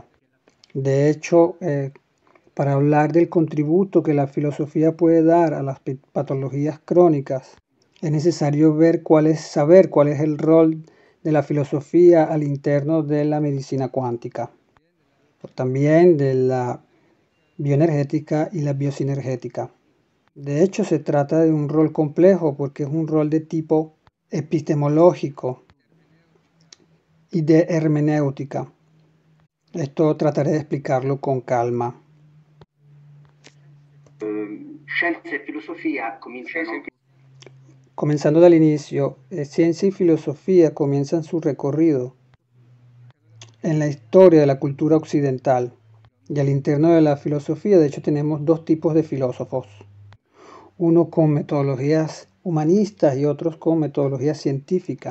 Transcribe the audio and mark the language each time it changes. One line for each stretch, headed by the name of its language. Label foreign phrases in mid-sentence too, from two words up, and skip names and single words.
Spanish: De hecho, para hablar del contributo que la filosofía puede dar a las patologías crónicas, es necesario saber cuál es el rol de la filosofía al interno de la medicina cuántica, también de la bioenergética y la biosinergética. De hecho, se trata de un rol complejo porque es un rol de tipo epistemológico y de hermenéutica. Esto trataré de explicarlo con calma.
Italian: Scienza e filosofia cominciano.
Spanish: Comenzando del inicio, ciencia y filosofía comienzan su recorrido en la historia de la cultura occidental. Y al interno de la filosofía, de hecho, tenemos dos tipos de filósofos. Uno con metodologías humanistas y otros con metodologías científicas.